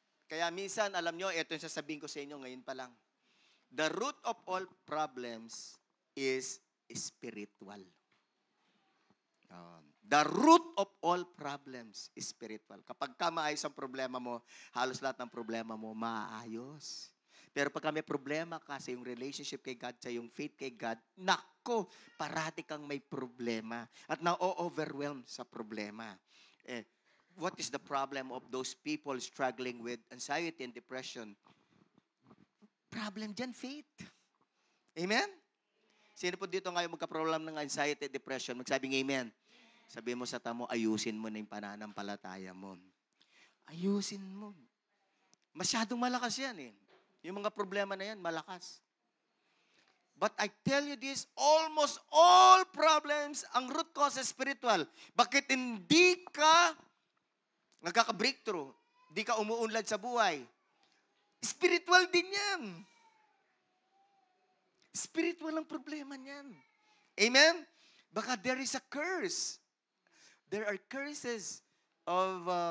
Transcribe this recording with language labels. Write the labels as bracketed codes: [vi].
[tl] Kaya minsan, alam nyo, ito yung sasabihin ko sa inyo ngayon pa lang. [en] The root of all problems is spiritual. The root of all problems is spiritual. [tl] Kapag ka maayos ang problema mo, halos lahat ng problema mo maayos. Pero pag may problema ka sa yung relationship kay God, sa yung faith kay God, nako, parati kang may problema at na-overwhelm sa problema. [en] What is the problem of those people struggling with anxiety and depression? [tl] Problem dyan, faith. Amen? Sino po dito ngayon magka-problem ng anxiety and depression? Magsabing amen. Sabi mo sa tamo, ayusin mo na yung pananampalataya mo. Ayusin mo. Masyadong malakas yan eh. Yung mga problema na yan, malakas. [en] But I tell you this, almost all problems, ang root cause is spiritual. [tl] Bakit hindi ka nagkaka-breakthrough? Hindi ka umuunlad sa buhay? Spiritual din yan. Spiritual ang problema niyan. Amen? [en] Baka there is a curse. There are curses of